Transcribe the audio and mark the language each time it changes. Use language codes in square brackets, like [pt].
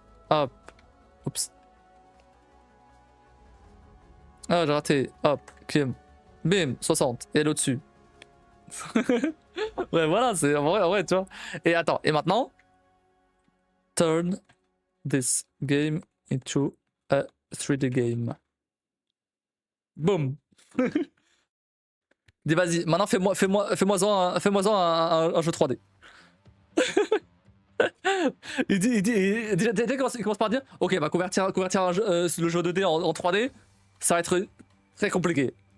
[fr] Hop, oups. Ah, j'ai raté, hop, Kim. Bim, 60, et elle au-dessus. Ouais, voilà, c'est en vrai, tu vois. Et attends, et maintenant, [en] turn this game into a 3D game. Boum. [fr] Dis vas-y, maintenant fais-moi-en un jeu 3D. Déjà, il commence par dire, ok, bah convertir le jeu 2D en 3D, ça va être très compliqué.